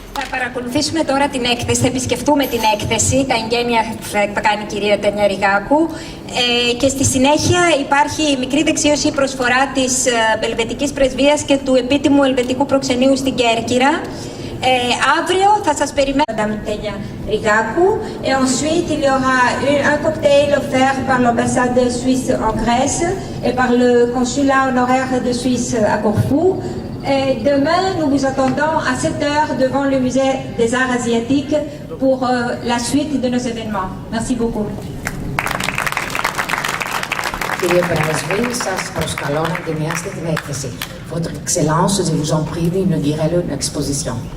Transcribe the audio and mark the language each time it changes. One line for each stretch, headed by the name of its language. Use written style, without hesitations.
Greek: Παρακολουθήσουμε τώρα την έκθεση, θα επισκεφτούμε την έκθεση, τα εγγένεια θα κάνει η κυρία Τένια Ριγάκου και στη συνέχεια υπάρχει μικρή δεξίωση προσφορά της Ελβετικής Πρεσβείας και του επίτιμου Ελβετικού Προξενείου στην Κέρκυρα.
French: Avril,
Greek: θα σας περιμένω,
French: Madame Tenia Rigacou. Et ensuite, il y aura un cocktail offert par l'ambassade suisse en Grèce et par le consulat honoraire de Suisse à Corfou. Et demain, nous vous attendons à 7h devant le musée des arts asiatiques pour la suite de nos événements. Merci beaucoup.
Greek: Κύριε Πρέσβη, σας προσκαλώ να εγκαινιάσετε την έκθεση.
French: Votre Excellence, je vous en prie d'inaugurer l'exposition.